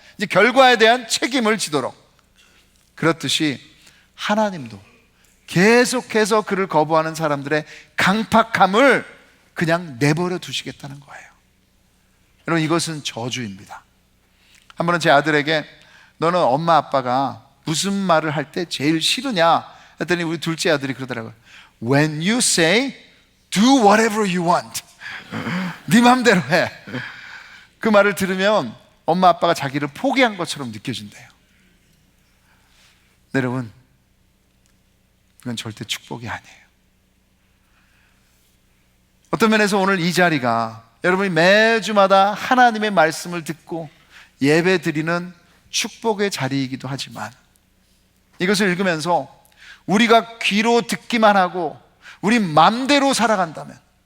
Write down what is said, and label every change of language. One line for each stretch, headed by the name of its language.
Korean: 이제 결과에 대한 책임을 지도록. 그렇듯이 하나님도 계속해서 그를 거부하는 사람들의 강팍함을 그냥 내버려 두시겠다는 거예요. 여러분, 이것은 저주입니다. 한 번은 제 아들에게 너는 엄마 아빠가 무슨 말을 할 때 제일 싫으냐 했더니 우리 둘째 아들이 그러더라고요.
English: When you say do whatever you want.
Korean: 네 맘대로 해. 그 말을 들으면 엄마 아빠가 자기를 포기한 것처럼 느껴진대요. 네, 여러분, 그건 절대 축복이 아니에요. 어떤 면에서 오늘 이 자리가 여러분이 매주마다 하나님의 말씀을 듣고 예배 드리는 축복의 자리이기도 하지만 이것을 읽으면서 우리가 귀로 듣기만 하고 우리 맘대로 살아간다면,